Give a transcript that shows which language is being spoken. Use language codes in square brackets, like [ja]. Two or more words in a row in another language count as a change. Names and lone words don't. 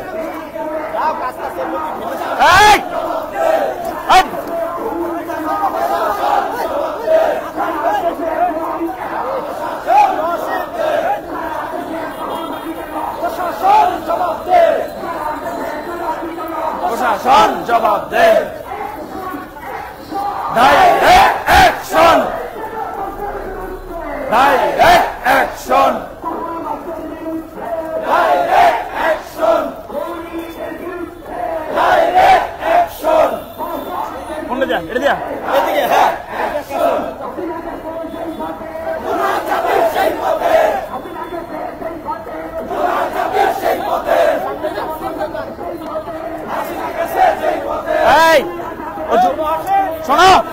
[bn] এই প্রশাসন জবাব দে [en] direct action direct action Direct action! Direct action! [bn] কোনটা যা এটা দিয়া এদিকে হ্যাঁ তোমরা যাবে সেই পথে তোমরা যাবে সেই পথে হাসিনা গেছে সেই পথে এই শোনো